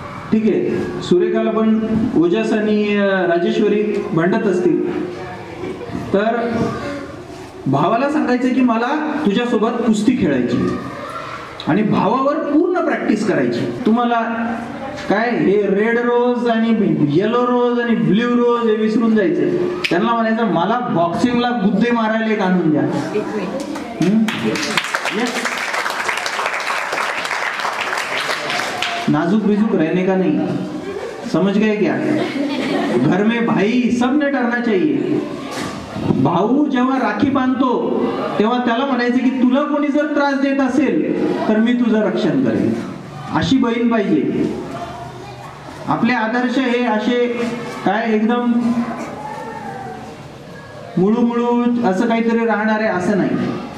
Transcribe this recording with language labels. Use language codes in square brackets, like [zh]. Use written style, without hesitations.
[mr] ठीक आहे, सुरेखाला पण ओजस आणि राजेश्वरी भांडत असतील तर भावाला सांगायचं की मला तुझ्यासोबत कुस्ती खेळायची आणि भावावर पूर्ण प्रॅक्टिस करायची. तुम्हाला काय हे रेड रोज आणि येलो रोज आणि ब्ल्यू रोज हे विसरून जायचं. त्यांना म्हणायचं मला बॉक्सिंगला गुद्दे मारायला एक आणून द्या. [hi] नाजुक बिजुक रहने का नहीं, समझ गए क्या? घर में भाई सबने डरना चाहिए. [mr] भाऊ जेव्हा राखी बांधतो तेव्हा त्याला म्हणायचं की तुला कोणी जर त्रास देत असेल तर मी तुझं रक्षण करेन. अशी बहीण पाहिजे. आपले आदर्श हे असे काय एकदम मुळू असं काहीतरी राहणार आहे असं नाही.